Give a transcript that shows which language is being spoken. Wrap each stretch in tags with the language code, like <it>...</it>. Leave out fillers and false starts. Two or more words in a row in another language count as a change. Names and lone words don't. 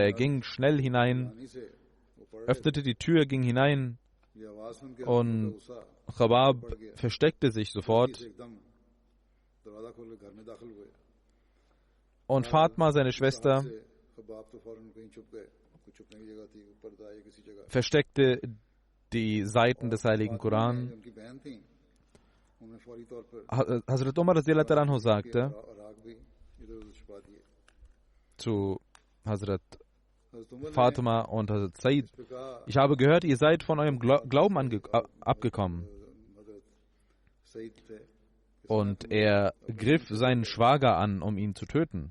<de>Er ging schnell hinein, öffnete die Tür, ging hinein und Khabab versteckte sich sofort. Und Fatma, seine Schwester, versteckte die Seiten des Heiligen Koran. Hazrat Umar</de> <ar>رضي الله عنه</ar> <de>sagte zu Hazrat Fatima und Hazrat Said, ich habe gehört, ihr seid von eurem Glauben abgekommen. Und er griff seinen Schwager an, um ihn zu töten.</de>